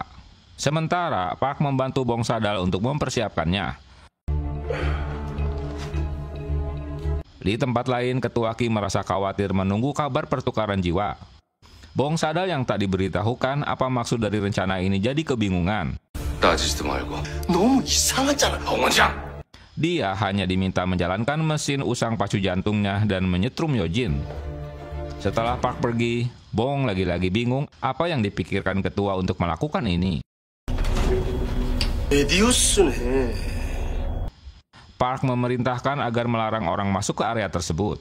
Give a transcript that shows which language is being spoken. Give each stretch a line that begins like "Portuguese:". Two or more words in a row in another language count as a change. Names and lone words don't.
Indonesian: Sementara Park membantu Bong Sadal untuk mempersiapkannya. Di tempat lain, Ketua Kim merasa khawatir menunggu kabar pertukaran jiwa. Bong Sadal yang tak diberitahukan apa maksud dari rencana ini jadi kebingungan.
Korean: 따지지도 말고 너무 이상하잖아, 홍원장.
Indonesian: Dia hanya diminta menjalankan mesin usang pacu jantungnya dan menyetrum Yojin. Setelah Park pergi, Bong lagi-lagi bingung apa yang dipikirkan ketua untuk melakukan ini. Park memerintahkan agar melarang orang masuk ke area tersebut.